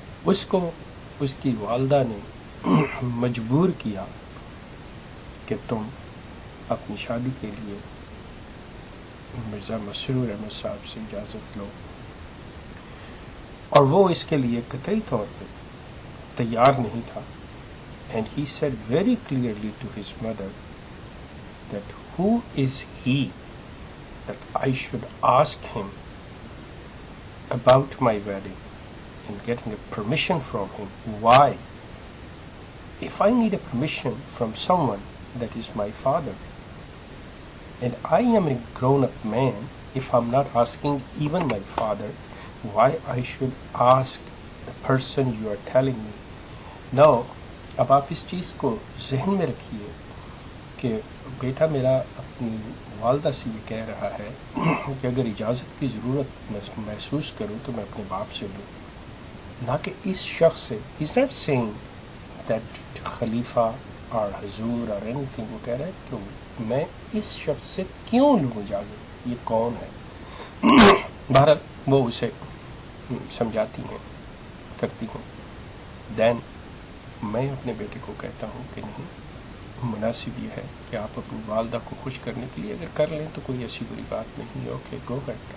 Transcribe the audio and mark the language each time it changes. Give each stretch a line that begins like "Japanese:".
Urdu: اس کو اس کی والدہ نے مجبور کیا کہ تم اپنی شادی کے لیے مرزا مسرور احمد صاحب سے اجازت لو، اور وہ اس کے لیے قطعی طور پہ تیار نہیں تھا.
English: And he said very clearly to his mother that who is he that I should ask him about my wedding and getting a permission from him. Why? If I need a permission from someone that is my father, and I am a grown-up man, if I'm not asking even my father, why I should ask the person you are telling me?
Urdu: Now, اب آپ اس چیز کو ذہن میں رکھیے کہ بیٹا میرا اپنی والدہ سے یہ کہہ رہا ہے کہ اگر اجازت کی ضرورت محسوس کروں تو میں اپنے باپ سے لوں، نہ کہ اس شخص سے.
English: He's not saying that خلیفہ اور حضور اور anything.
Urdu: وہ کہہ رہا ہے کہ میں اس شخص سے کیوں لوں اجازت، یہ کون ہے. بہرحال وہ اسے سمجھاتی ہیں، کرتی ہیں. دین میں اپنے بیٹے کو کہتا ہوں کہ نہیں، مناسب یہ ہے کہ آپ اپنی والدہ کو خوش کرنے کے لیے اگر کر لیں تو کوئی ایسی بری بات نہیں ہے.
English: Okay, go head.